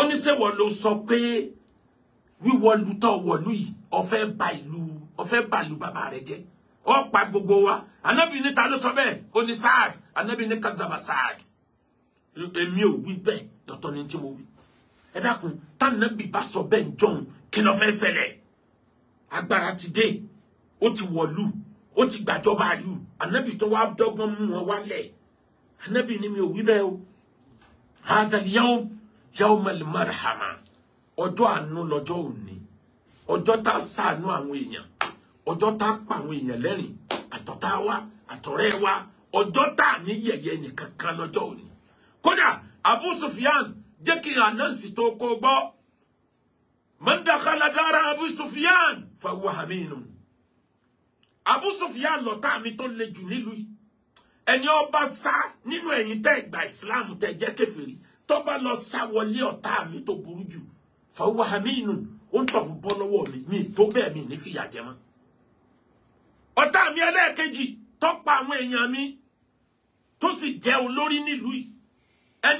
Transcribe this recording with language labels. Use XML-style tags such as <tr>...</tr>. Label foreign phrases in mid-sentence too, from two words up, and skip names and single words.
<yo>ó ní ṣé wọ́n ló sọ pé wíwọ̀lú tó wọ̀lú yìí ó fẹ́ bà ìlú bàbá rẹ̀ jẹ́ ó pa gbogbo wa Ànábì ní ta ló sọ bẹ́ẹ̀ ó ní Saad Ànábì ní kadhaba Saad èmi ò wí bẹ́ẹ̀ ọ̀tọ̀ ni tí mo wí ẹ dákun tá Ànábì bá sọ bẹ́ẹ̀ njon kí ló fẹ́ ṣẹlẹ̀ agbára ti dé ó ti wọ̀lú ó ti gbàjọba ìlú Ànábì tó wá dọ́gbọ́n mú wọn wálẹ̀ Ànábì ní mi ò wí bẹ́ẹ̀ o</yo> <ar>هذا اليوم يوم المرحمة</ar> <yo>ọjọ́ àánú lọ́jọ́ òní ọjọ́ tá ṣàánú àwọn èèyàn ọjọ́ tá pa àwọn èèyàn lẹ́rìn àtọ̀tá wa àtọ̀rẹ́ wa ọjọ́ tá ní yẹ̀yẹ́ nìkan kan lọ́jọ́ òní kódà Abu Sufyan jẹ́ kí anansi tó kó gbọ́</yo> <ar>من دخل دار أبي سفيان فهو آمن</ar> <yo>Abu Sufyan lọ̀tá mi tó le jù nílùú yìí ẹni ó bá sá nínú ẹ̀yin tẹ́ gba Islam tẹ́ jẹ́ kèfèrí tó bá lọ sá wọlé ọ̀tá mi tó burú jù</yo> <ar>فهو</ar> <yo>haminun ó ń tọ̀ bọ́ lọ́wọ́ mi tó bẹ́ẹ̀ mi ní fìyà jẹ mọ́ ọ̀tá mi ẹlẹ́ẹ̀kejì tó pa àwọn èèyàn mi tó sì jẹ́ olórí nílùú yìí ẹni</yo>